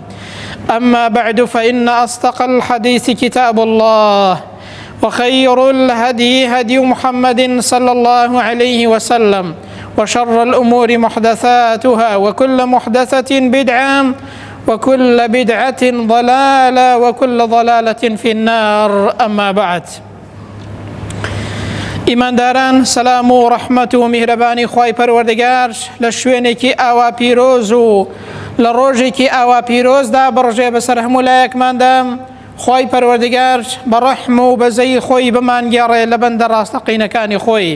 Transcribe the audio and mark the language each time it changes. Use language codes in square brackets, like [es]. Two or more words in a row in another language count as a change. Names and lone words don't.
[ar] أما بعد، فإن أصدق الحديث كتاب الله، وخير الهدي هدي محمد صلى الله عليه وسلم، وشر الأمور محدثاتها، وكل محدثة بدعة، وكل بدعة ضلالة، وكل ضلالة في النار. أما بعد، [ckb] ئیمانداران، سەلام و ڕەحمەت و میهرەبانی خوای پەروەردگار لە شوێنێکی ئاوا پیرۆز و لە ڕۆژێکی ئاوا پیرۆزدا بڕژێ بەسەر هەموو لایەکماندا. خوای پەروەردگار بە ڕەحم و بەزەی خۆی بمانگێڕێ لە بەندە ڕاستەقینەکانی خۆی.